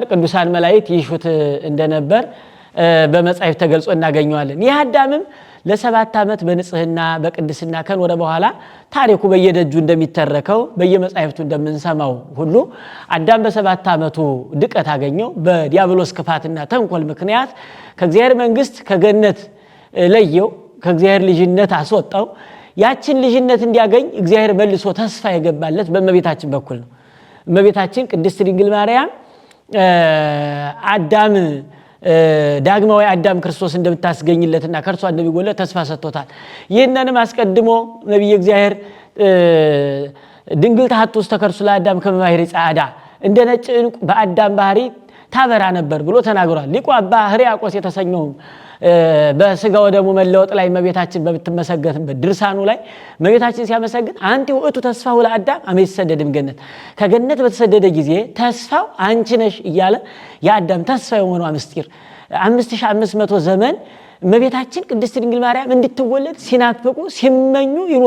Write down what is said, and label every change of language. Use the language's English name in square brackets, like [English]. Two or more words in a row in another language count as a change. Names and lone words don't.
[Amharic] ቅዱሳን መላእክት ይሹት እንደነበር በመጽሐፍ ተገልጾ እናገኘዋለን። ይህ አዳምም ለ7 ዓመት በንጽህና በቅድስና ከኖረ በኋላ ታሪኩ በየደጁ እንደሚተረከው በየመጽሐፍቱ እንደምንሰማው ሁሉ አዳም በ7 ዓመቱ ድቀት አገኘው። በዲያብሎስ ክፋትና ተንኮል ምክንያት ከእግዚአብሔር መንግስት ከገነት ለየው፣ ከእግዚአብሔር ልጅነት አስወጣው። ያችን ልጅነት እንዲያገኝ እግዚአብሔር መልሶ ተስፋ የገባለት በእመቤታችን በኩል ነው። እመቤታችን ቅድስት ድንግል ማርያም አዳም ዳግማዊ አዳም ክርስቶስ እንደምታስገኝለትና ከርሷ እንደሚወለድ ተስፋ ሰጥቶታል። ይህንንም አስቀድሞ ነብይ እግዚአብሔር [Geez] ድንግል ታሐቱ ውስተ ከርሱ ለአዳም ከመ ባሕሪ ጻዕዳ [Amharic] እንደ ነጭ ዕንቁ በአዳም ባህሪ ታበራ ነበር ብሎ ተናግሯል። ሊቁ አባ ሕርያቆስ የተሰኘው በስጋ ወደሙ መለወጥ ላይ እመቤታችን በምትመሰገንበት ድርሳኑ ላይ እመቤታችን ሲያመሰግን [Geez] አንቲ ውእቱ ተስፋው ለአዳም አመ ይሰደድም [Amharic] ገነት ከገነት በተሰደደ ጊዜ ተስፋው አንቺ ነሽ እያለ የአዳም ተስፋ የሆነው ምስጢር 5500 ዘመን እመቤታችን ቅድስት ድንግል ማርያም እንድትወለድ ሲናፍቁ ሲመኙ ይኖሩ